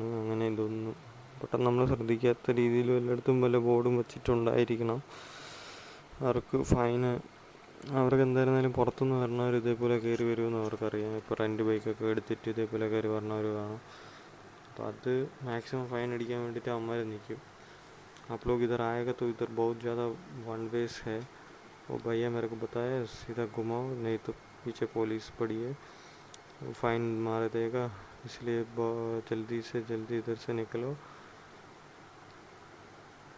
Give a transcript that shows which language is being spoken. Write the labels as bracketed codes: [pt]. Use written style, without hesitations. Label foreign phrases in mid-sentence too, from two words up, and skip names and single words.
[ml] അങ്ങനെ ഇതൊന്നും പെട്ടെന്ന് നമ്മൾ ശ്രദ്ധിക്കാത്ത രീതിയിൽ എല്ലായിടത്തും വല്ല ബോർഡും വെച്ചിട്ടുണ്ടായിരിക്കണം. അവർക്ക് ഫൈന്, അവർക്ക് എന്തായിരുന്നാലും പുറത്തുനിന്ന് വരണവർ ഇതേപോലെ കയറി വരുമെന്ന് അവർക്കറിയാം. ഇപ്പോൾ [en] rent bike [ml] എടുത്തിട്ട് ഇതേപോലെ കയറി വരണവർ കാണും. അപ്പോൾ അത് [en] maximum fine [ml] അടിക്കാൻ വേണ്ടിയിട്ട് അവന്മാർ നിൽക്കും. [hi] आप लोग इधर आएगा तो इधर बहुत ज़्यादा 1 वेस है, वो भैया मेरे को बताया सीधा घुमाओ, नहीं तो पीछे पुलिस पड़ी है, वो फाइन मार देगा, इसलिए जल्दी से जल्दी इधर से निकलो.